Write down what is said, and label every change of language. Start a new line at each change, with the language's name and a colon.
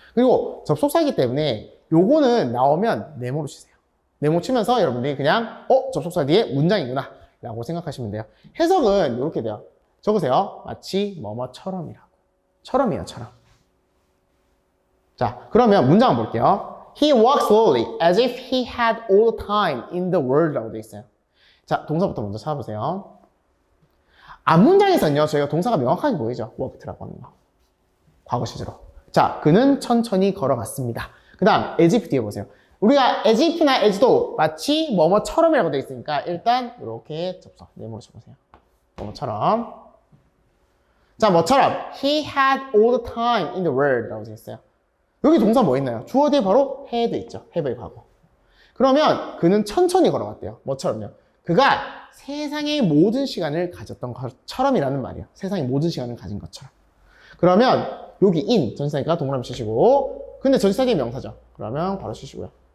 Korean: 그리고 접속사이기 때문에 요거는 나오면 네모로 치세요. 네모 치면서 여러분들이 그냥 접속사 뒤에 문장이구나 라고 생각하시면 돼요. 해석은 이렇게 돼요. 적으세요. 마치 뭐뭐처럼이라고. 처럼이에요, 처럼. 자, 그러면 문장 한번 볼게요.
English: He walks slowly as if he had all the time in the world
Korean: 라고 되어 있어요. 자, 동사부터 먼저 찾아보세요. 앞문장에서는요, 저희가 동사가 명확하게 보이죠? walked라고 하는 거. 과거 시제로. 자, 그는 천천히 걸어갔습니다. 그 다음, as if 뒤에 보세요. 우리가 as if나 as도 마치 뭐뭐처럼이라고 되어 있으니까 일단 이렇게 접속. 네모로 쳐보세요. 뭐뭐처럼. 자, 뭐처럼
English: he had all the time in the world
Korean: 라고 되어 있어요. 여기 동사 뭐 있나요? 주어 뒤에 바로 had 있죠. have의 과거. 그러면 그는 천천히 걸어갔대요. 뭐처럼요? 그가 세상의 모든 시간을 가졌던 것처럼이라는 말이에요. 세상의 모든 시간을 가진 것처럼. 그러면 여기 in 전치사니까 동그라미 치시고, 근데 전치사기 명사죠. 그러면 바로 치시고요.